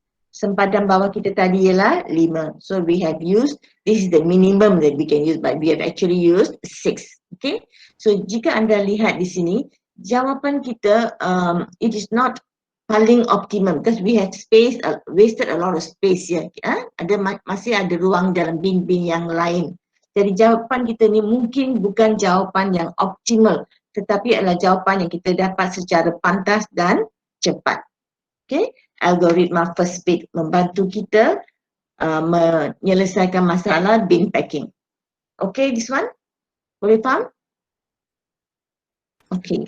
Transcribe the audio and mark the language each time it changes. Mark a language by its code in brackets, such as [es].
[ms] Sempadan bawah kita tadi ialah 5. [en] So we have used, this is the minimum that we can use, but we have actually used 6. Okay. So [ms] jika anda lihat di sini, jawapan kita [en] it is not [ms] paling optimum [en] because we have space, wasted a lot of space here. [ms] Masih ada ruang dalam bin-bin yang lain. Jadi jawapan kita ni mungkin bukan jawapan yang optimal, tetapi adalah jawapan yang kita dapat secara pantas dan cepat. Okay. Algoritma first bit membantu kita menyelesaikan masalah bin packing. Okay, this one? Boleh faham? Okay.